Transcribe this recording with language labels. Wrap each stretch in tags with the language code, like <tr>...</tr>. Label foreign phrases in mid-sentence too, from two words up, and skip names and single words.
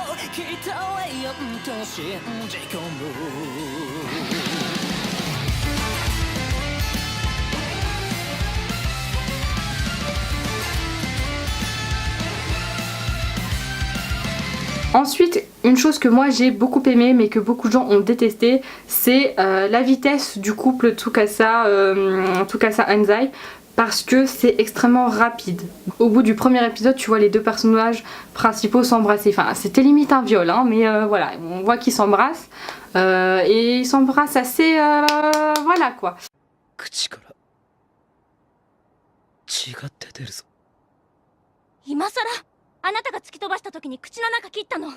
<ja>きたわよと信じ込む</ja> <fr>Ensuite, une chose que moi j'ai beaucoup aimé mais que beaucoup de gens ont détesté, c'est la vitesse du couple Tsukasa Anzai, parce que c'est extrêmement rapide. Au bout du premier épisode, tu vois les deux personnages principaux s'embrasser. Enfin, c'était limite un viol, hein, mais voilà, on voit qu'ils s'embrassent et ils s'embrassent assez, voilà quoi.</fr> <ja>口から血が出てるぞ。今さらあなたが突き飛ばした時に口の中切ったの。</ja>